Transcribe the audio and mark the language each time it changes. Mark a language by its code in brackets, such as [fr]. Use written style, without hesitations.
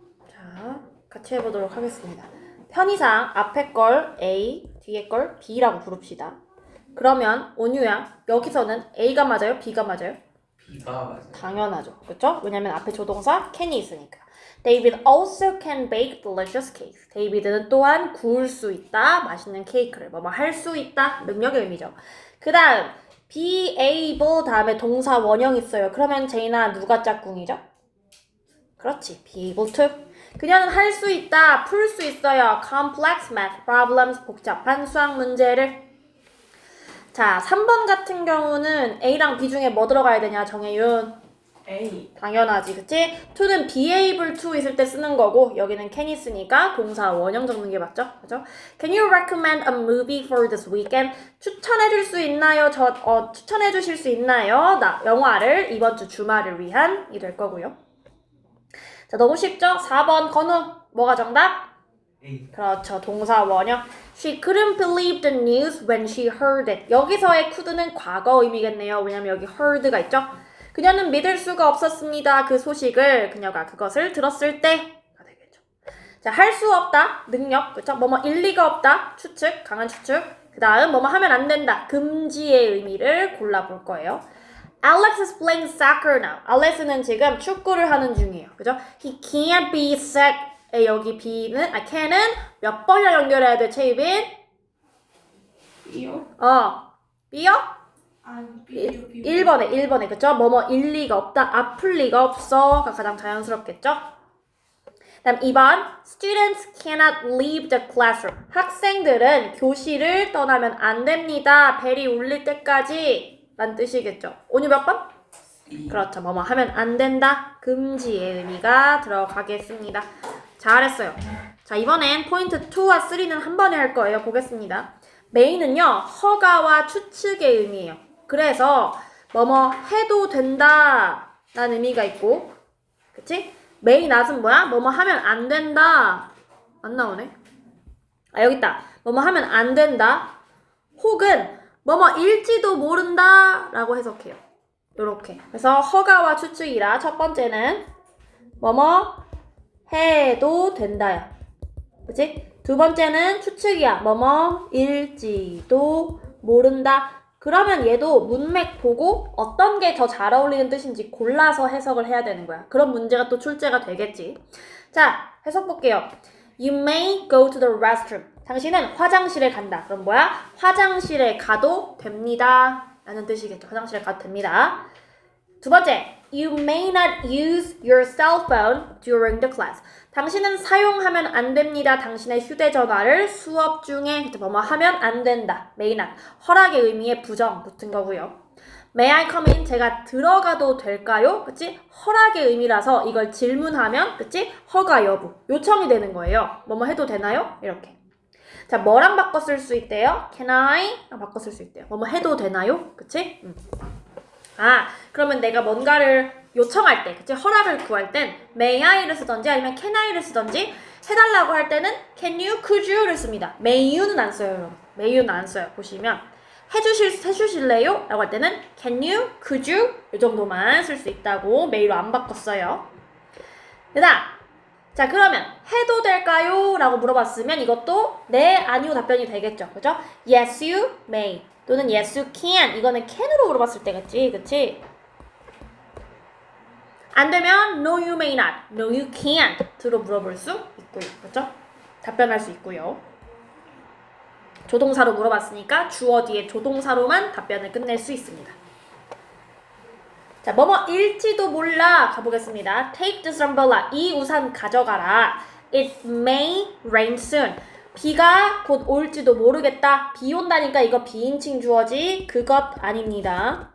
[ko] 자, 같이 해보도록 하겠습니다. 편의상 앞에 걸 A, 뒤에 걸 B라고 부릅시다. 그러면 온유야, 여기서는 A가 맞아요? B가 맞아요? B가 맞아요. 당연하죠. 그쵸? 왜냐면 앞에 조동사 can이 있으니까. [en] David also can bake delicious cakes. [ko] 데이비드는 또한 구울 수 있다. 맛있는 케이크를 뭐뭐 할 수 있다. 능력의 의미죠. 그 다음 be able 다음에 동사 원형 있어요. 그러면 제이나 누가 짝꿍이죠? 그렇지. be able to. 그녀는 할 수 있다. 풀 수 있어요. [en] complex math problems. [ko] 복잡한 수학 문제를. 자, 3번 같은 경우는 A랑 B 중에 뭐 들어가야 되냐, 정혜윤? A. 당연하지, 그치? to는 be able to 있을 때 쓰는 거고 여기는 can 있으니까 동사 원형 적는 게 맞죠? 그죠? [en] Can you recommend a movie for this weekend? [ko] 추천해 줄 수 있나요? 추천해 주실 수 있나요? 영화를 이번 주 주말을 위한 이 될 거고요. 자, 너무 쉽죠? 4번 건우 뭐가 정답? A. 그렇죠. 동사 원형. [en] She couldn't believe the news when she heard it. [ko] 여기서의 could는 과거 의미겠네요. 왜냐면 여기 heard가 있죠? 그녀는 믿을 수가 없었습니다. 그 소식을 그녀가 그것을 들었을 때가 되겠죠. 자, 할 수 없다. 능력. 그렇죠? 뭐뭐 일리가 없다. 추측. 강한 추측. 그 다음 뭐뭐 하면 안 된다. 금지의 의미를 골라볼 거예요. [en] Alex is playing soccer now. [ko] 알렉스는 지금 축구를 하는 중이에요. 그죠? [en] He can't be sick. [ko] 여기 can은 몇 번이나 연결해야 돼, 채이빈? B요? B요? 아니, B요. 1번에, 그쵸? 뭐뭐 일리가 없다, 아플 리가 없어가 가장 자연스럽겠죠? 다음 2번, [en] students cannot leave the classroom. [ko] 학생들은 교실을 떠나면 안 됩니다. 벨이 울릴 때까지 란 뜻이겠죠? 온유 몇 번? B. 그렇죠. 뭐뭐 하면 안 된다. 금지의 의미가 들어가겠습니다. 잘했어요. 자, 이번엔 포인트 2와 3는 한 번에 할 거예요. 보겠습니다. 메인은요, 허가와 추측의 의미예요. 그래서 뭐뭐 해도 된다 라는 의미가 있고, 그치? 메인 낫은 뭐야? 뭐뭐 하면 안 된다. 안 나오네. 아, 여기 있다. 뭐뭐 하면 안 된다. 혹은 뭐뭐일지도 모른다 라고 해석해요. 요렇게. 그래서 허가와 추측이라 첫 번째는 뭐뭐 해도 된다야. 그치? 두 번째는 추측이야. 뭐뭐일지도 모른다. 그러면 얘도 문맥 보고 어떤 게 더 잘 어울리는 뜻인지 골라서 해석을 해야 되는 거야. 그런 문제가 또 출제가 되겠지. 자, 해석 볼게요. [en] You may go to the restroom. [ko] 당신은 화장실에 간다. 그럼 뭐야? 화장실에 가도 됩니다. 라는 뜻이겠죠. 화장실에 가도 됩니다. 두 번째, [en] you may not use your cell phone during the class. [ko] 당신은 사용하면 안 됩니다. 당신의 휴대전화를 수업 중에 뭐뭐 하면 안 된다. may not. 허락의 의미의 부정 붙은 거고요. [en] May I come in? [ko] 제가 들어가도 될까요? 그치? 허락의 의미라서 이걸 질문하면, 그치? 허가 여부. 요청이 되는 거예요. 뭐뭐 해도 되나요? 이렇게. 자, 뭐랑 바꿔 쓸 수 있대요? Can I? 랑 바꿔 쓸 수 있대요. 뭐뭐 해도 되나요? 그치? 아, 그러면 내가 뭔가를 요청할 때, 그치? 허락을 구할 땐 may I를 쓰던지 아니면 can I를 쓰던지 해달라고 할 때는 can you, could you를 씁니다. may you는 안 써요, 여러분. may you는 안 써요. 보시면. 해주실래요? 라고 할 때는 can you, could you 이 정도만 쓸 수 있다고 may로 안 바꿨어요. 그다음 자 그러면 해도 될까요? 라고 물어봤으면 이것도 네, 아니요 답변이 되겠죠. 그죠? [en] Yes you may [ko] 또는 [en] yes you can [ko] 이거는 can으로 물어봤을 때겠지. 그치? 안 되면 [en] no you may not, no you can't [ko] 들어 물어볼 수 있고요. 그죠? 답변할 수 있고요. 조동사로 물어봤으니까 주어 뒤에 조동사로만 답변을 끝낼 수 있습니다. 자, 뭐뭐일지도 몰라 가보겠습니다. [en] Take this umbrella. [ko] 이 우산 가져가라. [en] It may rain soon. [ko] 비가 곧 올지도 모르겠다. 비 온다니까 이거 비인칭 주어지 그것 아닙니다.